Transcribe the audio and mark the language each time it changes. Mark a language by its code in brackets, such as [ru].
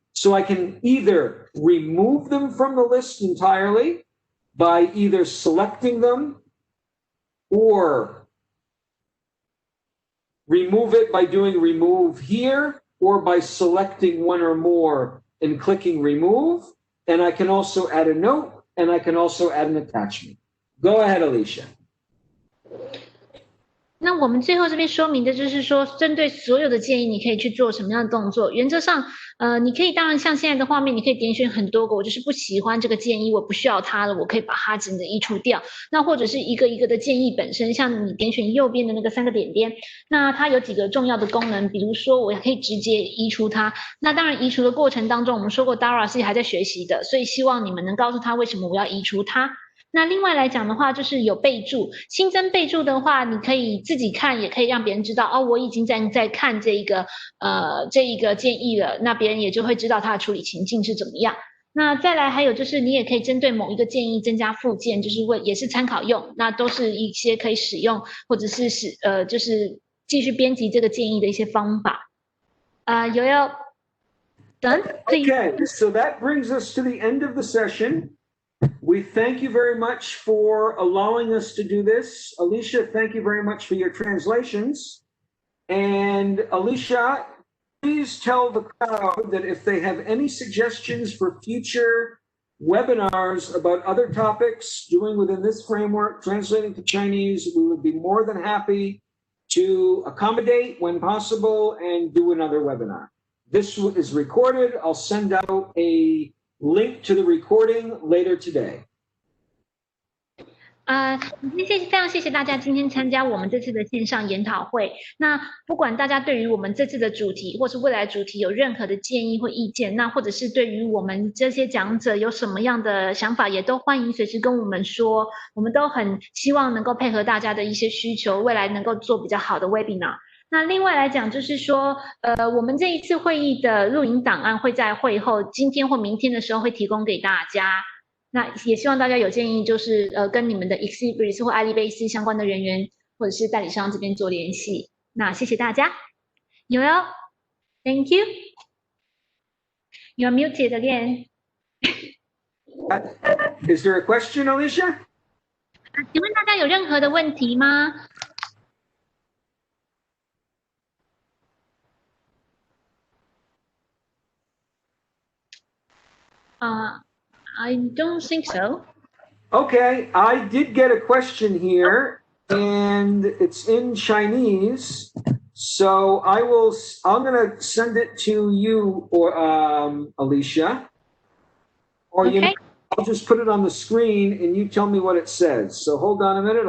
[en] So I can either remove them from the list entirely by either selecting them or remove it by doing remove here, or by selecting one or more and clicking remove. And I can also add a note, and I can also add an attachment. Go ahead, Alicia. [zh] 那我们最后这边说明的就是说，针对所有的建议，你可以去做什么样的动作。原则上，你可以当然像现在的画面，你可以点选很多个，我就是不喜欢这个建议，我不需要它了，我可以把它整个移除掉。那或者是一个一个的建议本身，像你点选右边的那个3个点点，那它有几个重要的功能，比如说我可以直接移除它。那当然移除的过程当中，我们说过 Dara 是还在学习的，所以希望你们能告诉他为什么我要移除它。那另外来讲的话，就是有备注，新增备注的话，你可以自己看，也可以让别人知道哦，我已经在看这一个建议了，那别人也就会知道它的处理情境是怎么样。那再来还有就是，你也可以针对某一个建议增加附件，就是也是参考用，那都是一些可以使用或者是就是继续编辑这个建议的一些方法。有要 done? [en] Okay, so that brings us to the end of the session. We thank you very much for allowing us to do this. Alicia, thank you very much for your translations. And Alicia, please tell the crowd that if they have any suggestions for future webinars about other topics doing within this framework, translating to Chinese, we would be more than happy to accommodate when possible and do another webinar. This is recorded. I'll send out a link to the recording later today. [zh] 非常谢谢大家今天参加我们这次的线上研讨会。那不管大家对于我们这次的主题或是未来主题有任何的建议或意见，那或者是对于我们这些讲者有什么样的想法，也都欢迎随时跟我们说。我们都很希望能够配合大家的一些需求，未来能够做比较好的 webinar。那另外来讲，就是说，我们这一次会议的录影档案会在会后今天或明天的时候会提供给大家。那也希望大家有建议，就是跟你们的 Exibris 或爱丽贝斯相关的人员或者是代理商这边做联系。那谢谢大家。Yoel, [en] thank you. You're muted again. Is there a question, Alicia? [zh] 请问大家有任何的问题吗？ [en] I don't think so. Okay, I did get a question here, and it's in Chinese. So I'm going to send it to you, or Alicia. Or Okay. I'll just put it on the screen, and you tell me what it says. So hold on a minute.